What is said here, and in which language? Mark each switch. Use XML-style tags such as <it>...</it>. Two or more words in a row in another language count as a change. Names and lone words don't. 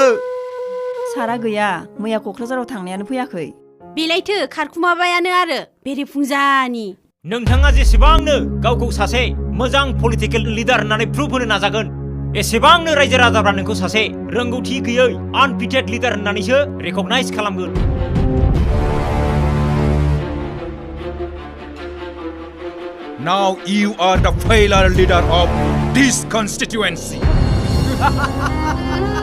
<brx>सारा गैया मैया क'क्राझाराव थांनायानो फैयाखै बेलायथो खारखुमाबायानो आरो बेरेफुंजानि नोंथाङा जेसेबांनो गावखौ सासे मोजां पलिटिकेल लिडार होननानै प्रुफ होनो नाजागोन एसेबांनो रायजो राजाफ्रा नोंखौ सासे रोंगौथि गैयै</brx> <en>unfitted leader</en> <brx>होननानैसो रेकगनाइज खालामगोन</brx> <en>Now you are the failure leader of this constituency.</en>